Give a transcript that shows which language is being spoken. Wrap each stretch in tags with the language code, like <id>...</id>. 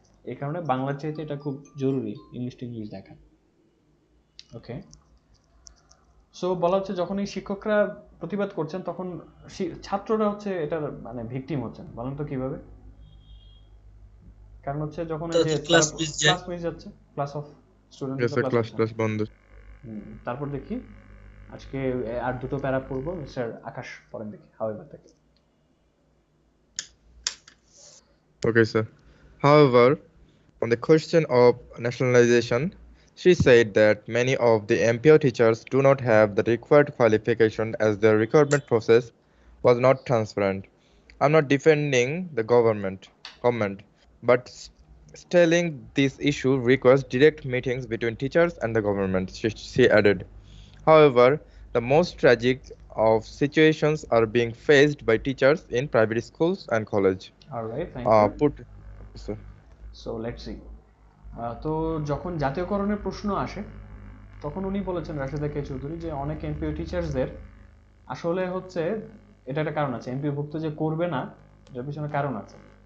<bn>এই কারণে বাংলার চাইতে এটা খুব জরুরি ইংলিশ টু ইংলিশ দেখা। ওকে, সো বলা হচ্ছে যখন এই শিক্ষকরা প্রতিবাদ করছেন তখন ছাত্ররা হচ্ছে এটার মানে ভিকটিম হচ্ছেন, বলেন তো কিভাবে? কারণ হচ্ছে যখন এই যে ক্লাস মিস যায়। ক্লাস মিস যাচ্ছে, class of student</bn> <en>Yes sir,</en> <bn>class class বন্ধ। তারপর দেখি আজকে আর দুটো প্যারা পড়বো, মিস্টার আকাশ পড়েন দেখি হাওয়াইবার থেকে।</bn> <en>Okay sir. However, on the question of nationalization, she said that many of the MPO teachers do not have the required qualification as their recruitment process was not transparent. I'm not defending the government, but telling this issue requires direct meetings between teachers and the government, she added. However, the most tragic of situations are being faced by teachers in private schools and college. Alright, thank you. Sir. So let's see.</en> <bn>তো যখন জাতীয়করণের প্রশ্ন আসে তখন উনি বলেছেন, রাশেদা কে চৌধুরী, যে অনেক MPO টিচার্সদের আসলে হচ্ছে এটা একটা কারণ আছে, এমপিওভুক্ত যে করবে না এটার পিছনে কারণ আছে।</bn>